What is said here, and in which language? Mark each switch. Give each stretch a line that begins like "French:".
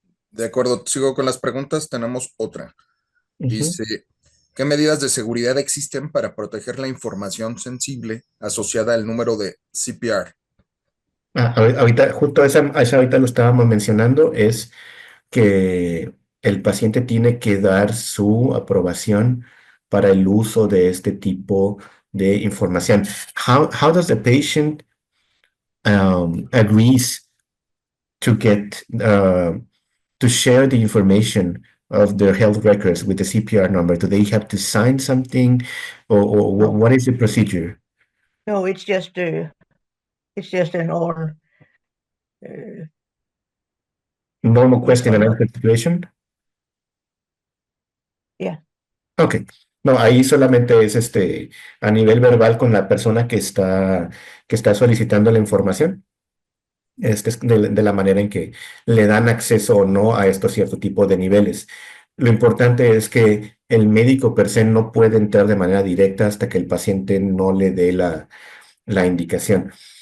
Spanish: De acuerdo, sigo con las preguntas. Tenemos otra. Dice, ¿qué medidas de seguridad existen para proteger la información sensible asociada al número de CPR? Ahorita, justo esa ahorita lo estábamos mencionando, es que el paciente tiene que dar su aprobación para el uso de este tipo de información.
English: How does the patient agrees to get to share the information of their health records with the CPR number? Do they have to sign something, or what is the procedure? No, it's just an all Normal question and answer situation? yeah. Ok.
Spanish: No, ahí solamente es a nivel verbal con la persona que está solicitando la información. Es de la manera en que le dan acceso o no a estos cierto tipo de niveles. Lo importante es que el médico per se no puede entrar de manera directa hasta que el paciente no le dé la indicación.